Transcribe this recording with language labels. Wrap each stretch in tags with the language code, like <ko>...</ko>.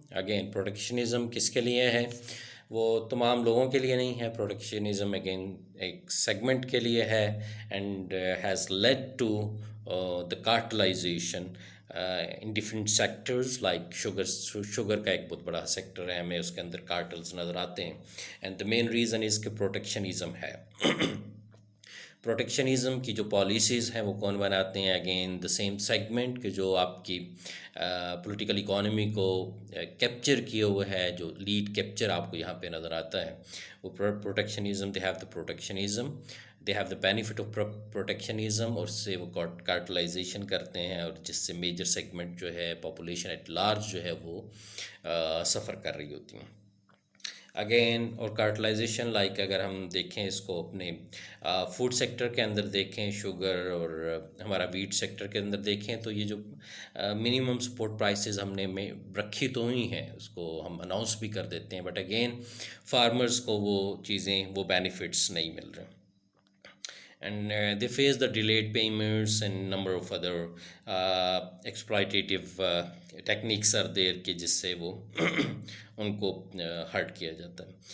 <ur>Again, protectionism کس کے لیے ہے؟ وہ تمام لوگوں کے لیے نہیں ہے. protectionism again ایک سیگمنٹ کے لیے ہے</ur> <en>and has led to the cartelization in different sectors like sugar</en> <ur>کا ایک بہت بڑا سیکٹر ہے, ہمیں اس کے اندر کارٹلز نظر آتے ہیں.</ur> <en>and the main reason is</en> <ur>کہ</ur> <en>protectionism ہے.</en> <ur>پروٹیکشنزم کی جو پالیسیز ہیں وہ کون بناتے ہیں؟</ur> <en>again the same segment</en> <ur>کہ جو آپ کی پولیٹیکل اکانومی کو کیپچر کیے ہوئے ہے, جو لیڈ کیپچر آپ کو یہاں پہ نظر آتا ہے وہ protectionism.</ur> <en>they have the protectionism, they have the benefit of protectionism,</en> <ur>اور اس سے وہ کارٹلائزیشن کرتے ہیں, اور جس سے میجر سیگمنٹ جو ہے پاپولیشن ایٹ لارج جو ہے وہ سفر کر رہی ہوتی ہیں. اگین اور کارٹلائزیشن لائک اگر ہم دیکھیں اس کو اپنے فوڈ سیکٹر کے اندر دیکھیں, شوگر اور ہمارا ویٹ سیکٹر کے اندر دیکھیں, تو یہ جو منیمم سپورٹ پرائسز ہم نے رکھی تو ہوئی ہیں, اس کو ہم اناؤنس بھی کر دیتے ہیں,</ur> <en>but again</en> <ur>فارمرز کو وہ چیزیں وہ بینیفٹس نہیں مل رہے.</ur> <en>And they face the delayed payments and number of other exploitative techniques are there</en> <ur>کہ جس سے وہ ان کو ہرٹ کیا جاتا ہے.</ur>